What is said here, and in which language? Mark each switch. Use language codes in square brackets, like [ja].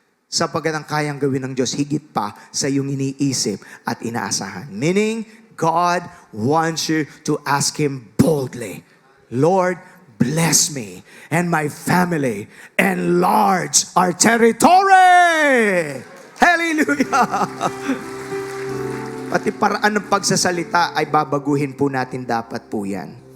[tl] Sapagkat ang kayang gawin ng Diyos, higit pa sa iyong iniisip at inaasahan. [en] Meaning, God wants you to ask Him boldly, Lord, bless me and my family, enlarge our territory. Hallelujah! [tl] Pati paraan ng pagsasalita ay babaguhin po natin dapat po yan.